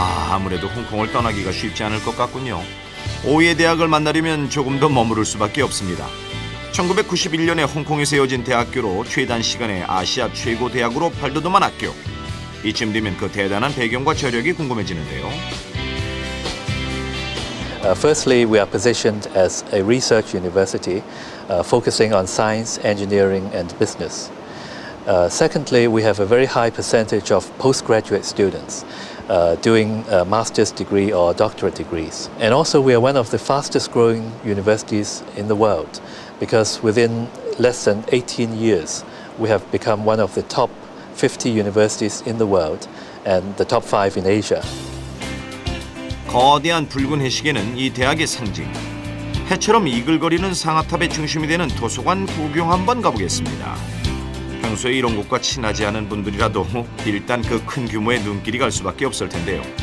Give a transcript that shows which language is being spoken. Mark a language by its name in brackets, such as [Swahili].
[Korean] 아무래도 홍콩을 떠나기가 쉽지 않을 것 같군요. 5위의 대학을 만나려면 조금 더 머무를 수밖에 없습니다. 1991년에 홍콩에 세워진 대학교로 최단 시간에 아시아 최고 대학으로 발돋움한 학교. 이쯤 되면 그 대단한 배경과 저력이 궁금해지는데요. [English] Firstly, we are positioned as a research university focusing on science, engineering and business. Secondly, we have a very high percentage of postgraduate students doing a master's degree or doctorate degrees. And also we are one of the fastest growing universities in the world because within less than 18 years we have become one of the top 50 universities in the world and the top 5 in Asia. [Korean] 거대한 붉은 해시계는 이 대학의 상징. 해처럼 이글거리는 상아탑의 중심이 되는 도서관 구경 한번 가보겠습니다. 평소에 이런 곳과 친하지 않은 분들이라도 일단 그 큰 규모의 눈길이 갈 수밖에 없을 텐데요.